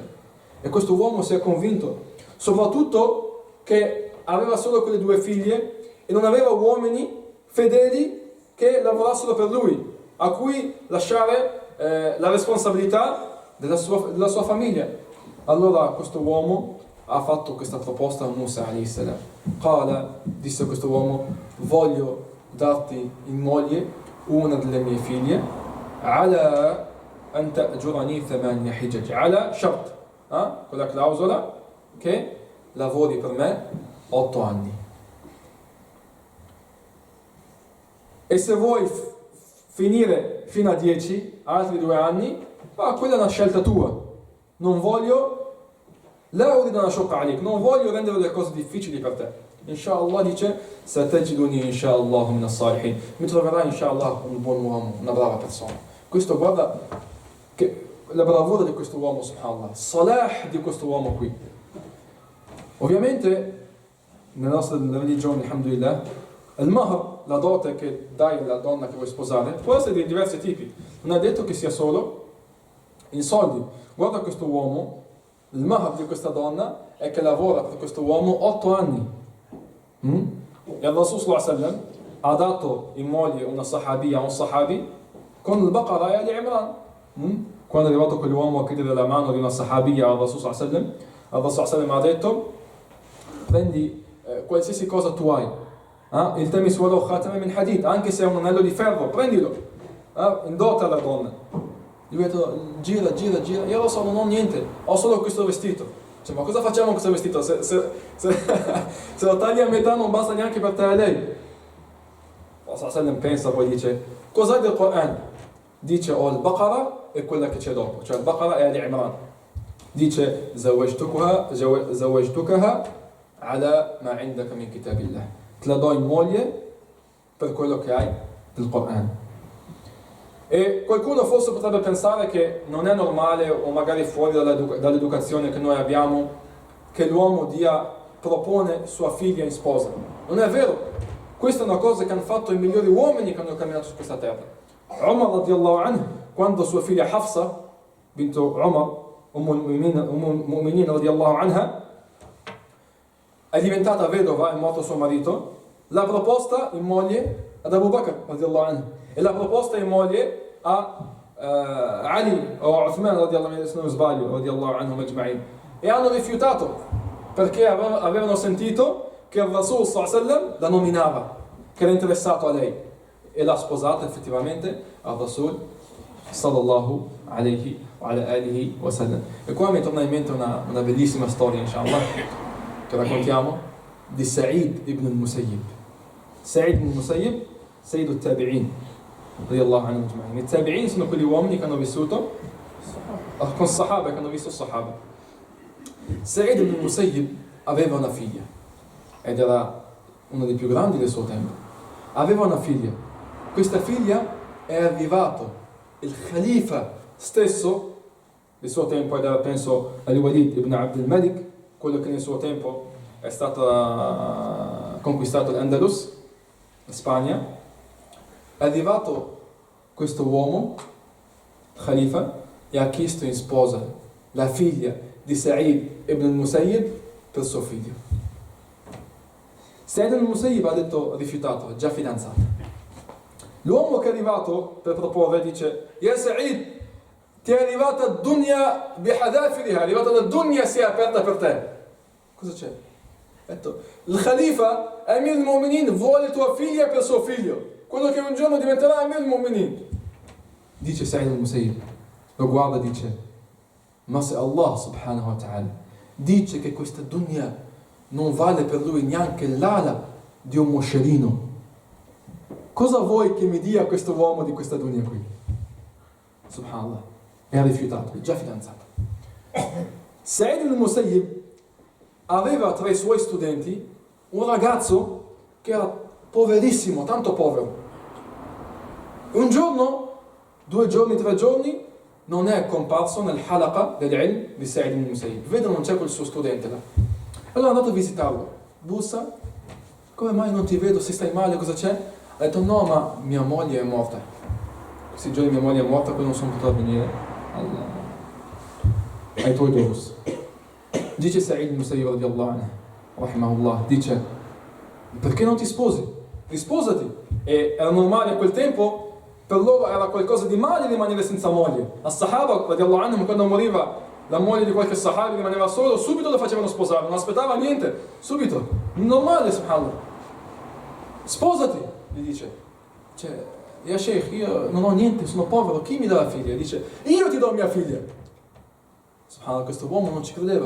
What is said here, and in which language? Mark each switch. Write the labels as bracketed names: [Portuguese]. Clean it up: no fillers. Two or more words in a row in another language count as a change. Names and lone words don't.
[Italian] E questo uomo si è convinto, soprattutto che aveva solo quelle 2 figlie e non aveva uomini fedeli che lavorassero per lui, a cui lasciare la responsabilità della sua famiglia. Allora questo uomo ha fatto questa proposta a Musa [Arabic] عليه السلام. Qala, [Italian] disse questo uomo, voglio darti in moglie una delle mie figlie, [Arabic] على أن تأجرني 8 حجج، على شرط, [Italian] quella clausola che lavori per me 8 anni. E se vuoi finire fino a 10, altri 2 anni, ma quella è una scelta tua. Non voglio, [Arabic] لا أريد أن أشق عليك, [Italian] non voglio rendere le cose difficili per te. Inshallah dice, [Arabic] ستجدني إن شاء الله من الصالحين. [Italian] Mi troverai inshallah un buon uomo, una brava persona. Questo guarda che la bravura di questo uomo, subhanallah, salah di questo uomo qui. Ovviamente nella nostra religione, alhamdulillah, il mahr, la dote che dai alla donna che vuoi sposare, può essere di diversi tipi. Non è detto che sia solo in soldi. Guarda questo uomo, il mahr di questa donna è che lavora per questo uomo 8 anni. E Allah [Arabic] صلى الله عليه وسلم [Italian] ha dato in moglie una sahabia, un sahabi, con il Baqara e Ali Imran. Quando è arrivato quell'uomo a chiedere la mano di una sahabia al Rasul [Arabic] صلى الله عليه وسلم, [Italian] Allah [Arabic] صلى الله عليه وسلم [Italian] ha detto: prendi qualsiasi cosa tu hai, [Arabic] التمس ولو خاتما من حديد, [Italian] anche se è un anello di ferro, prendilo, in dote alla donna. Lui ha detto: gira, io lo so, non ho niente, ho solo questo vestito. Cioè, ma cosa facciamo con questo vestito? Se lo tagli a metà non basta neanche per te e lei. Allah [Arabic] صلى الله عليه وسلم [Italian] pensa, poi dice: cos'hai del Quran? Dice: ho il Baqara e quella che c'è dopo, cioè il Baqara e Ali Imran. [Arabic] Dice: زوجتكها على ما عندك من كتاب الله. [Italian] Te la do in moglie per quello che hai del Quran. E qualcuno forse potrebbe pensare che non è normale, o magari fuori dall'educazione che noi abbiamo, che l'uomo propone sua figlia in sposa. Non è vero. Questa è una cosa che hanno fatto i migliori uomini che hanno camminato su questa terra. Umar [Arabic] رضي الله عنه, [Italian] quando sua figlia Hafsa, bintu Umar, [Arabic] المؤمنين رضي الله عنها, [Italian] è diventata vedova, è morto suo marito, l'ha proposta in moglie ad Abu Bakr [Arabic] رضي الله عنه, [Italian] e l'ha proposta in moglie a Ali o Uthman [Arabic] رضي الله عنه, [Italian] se non sbaglio, [Arabic] رضي الله عنه أجمعين, [Italian] e hanno rifiutato perché avevano sentito che il Rasul [Arabic] صلى الله عليه وسلم [Italian] la nominava, che era interessato a lei, e l'ha sposata effettivamente al Rasul [Arabic] صلى الله عليه وعلى آله وسلم. [Italian] E qua mi torna in mente una bellissima storia, inshallah, che raccontiamo di Sa'id ibn al-Musayyib. [Arabic] سعيد بن المسيب، سيد التابعين رضي الله عنه أجمعين. [Italian] I Tabi'in sono quegli uomini che hanno vissuto con Sahaba, che hanno visto Sahaba. Sa'id ibn al-Musayyib aveva una figlia ed era uno dei più grandi del suo tempo. Aveva una figlia. Questa figlia è arrivato il Khalifa stesso del suo tempo, ed era, penso, Al-Walid ibn Abd al-Malik, quello che nel suo tempo è stato conquistato l'Andalus, la Spagna. È arrivato questo uomo, Khalifa, e ha chiesto in sposa la figlia di Sa'id ibn al-Musayyib per suo figlio. Sa'id ibn al-Musayyib ha detto rifiutato, già fidanzato. L'uomo che è arrivato per proporre dice: [Arabic] يا سعيد, [Italian] ti è arrivata [Arabic] الدنيا بحذافيرها, [Italian] è arrivata la dunya, si è aperta per te. Cosa c'è? Ha detto: il Khalifa [Arabic] أمير المؤمنين [Italian] vuole tua figlia per suo figlio, quello che un giorno diventerà [Arabic] أمير المؤمنين. [Italian] Dice Sa'id al-Musayyib, lo guarda e dice: ma se Allah [Arabic] سبحانه وتعالى [Italian] dice che questa dunya non vale per lui neanche l'ala di un moscerino, cosa vuoi che mi dia questo uomo di questa dunya qui? Subhanallah. E ha rifiutato, è già fidanzato. Sa'id al-Musayyib aveva tra i suoi studenti un ragazzo che era poverissimo, tanto povero. Un giorno, 2 giorni, 3 giorni, non è comparso nel halaqa dell'ilm di Sa'id al-Musayyib. Vede, non c'è quel suo studente là. Allora è andato a visitarlo. Bussa: come mai non ti vedo? Se stai male, cosa c'è? Ha detto: no, ma mia moglie è morta. Questi giorni mia moglie è morta, poi non sono potuto venire ai tuoi durus. Dice Sa'id al-Musayyib [Arabic] رضي الله عنه, [Italian] rahimahullah, dice: perché non ti sposi? Risposati. E era normale a quel tempo, per loro era qualcosa di male rimanere senza moglie. [Arabic] الصحابة رضي الله عنهم, [Italian] quando moriva la moglie di qualche Sahabi, rimaneva solo, subito lo facevano sposare, non aspettava niente, subito. Normale, subhanallah. Sposati, gli dice. Cioè, [Arabic] يا شيخ, [Italian] io non ho niente, sono povero, chi mi dà la figlia? Dice: io ti do mia figlia. Subhanallah, questo uomo non ci credeva.